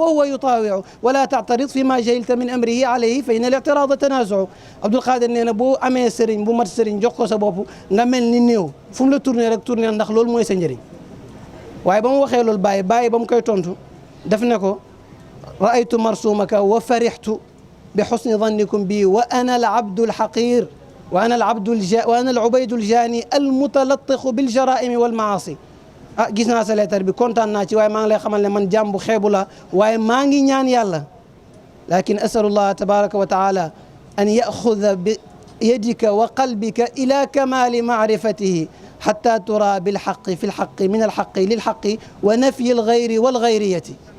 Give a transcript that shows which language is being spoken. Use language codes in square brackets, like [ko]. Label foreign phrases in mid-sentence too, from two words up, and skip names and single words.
[ar] هو يطاوعه ولا تعترض فيما جهلت من أمره عليه فإن الاعتراض تنازع [wo] Abdul Qadir nee na boo amee sëriñ bu mat sëriñ jox ko sa bopp nga mel ni néew fu mu la tourné rek tourné ndax loolu mooy sa njëriñ waaye ba mu waxee loolu bàyyi ba mu koy tontu def ne ko [ar] رأيت مرسومك وفرحت بحسن ظنكم بي وأنا العبد الحقير وأنا العبيد الجاني المتلطخ بالجرائم والمعاصي [wo] gis naa sa leetar bi kontaan naa ci waaye maa ngi lay xamal ne man jaam bu xeebu la waaye maa ngi ñaan yàlla lakin [ar] أسأل الله تبارك وتعالى أن يأخذ بيدك وقلبك إلى كمال معرفته حتى ترى بالحق في الحق من الحق للحق ونفي الغير والغيرية